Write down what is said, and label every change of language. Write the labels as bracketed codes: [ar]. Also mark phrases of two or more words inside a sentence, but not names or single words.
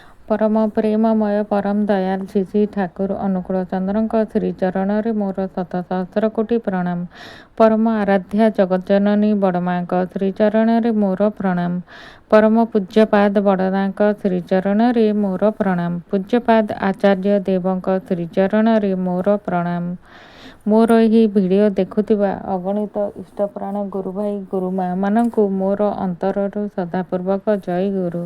[or] ପରମ ପ୍ରେମମୟ ପରମ ଦୟାଲ श्री श्री ठाकुर अनुकूल चंद्रଙ୍କ ଶ୍ରୀଚରଣରେ ମୋର ଶତ ସହସ୍ର କୋଟି ପ୍ରଣାମ। ପରମ ଆରାଧ୍ୟା ଜଗଜ୍ଜନନୀ बड़माଙ୍କ ଶ୍ରୀଚରଣରେ ମୋର ପ୍ରଣାମ। परम ପୂଜ୍ୟପାଦ ବଡ଼ଦାଙ୍କ ଶ୍ରୀଚରଣରେ ମୋର ପ୍ରଣାମ। ପୂଜ୍ୟପାଦ ଆଚାର୍ଯ୍ୟ ଦେବଙ୍କ ଶ୍ରୀଚରଣରେ ମୋର ପ୍ରଣାମ। ମୋର ଏହି ଭିଡ଼ିଓ ଦେଖୁଥିବା ଅଗଣିତ ଇଷ୍ଟପ୍ରାଣ ଗୁରୁଭାଇ ଗୁରୁମାମାନଙ୍କୁ ମୋର ଅନ୍ତରରୁ ଶ୍ରଦ୍ଧାପୂର୍ବକ ଜୟ ଗୁରୁ।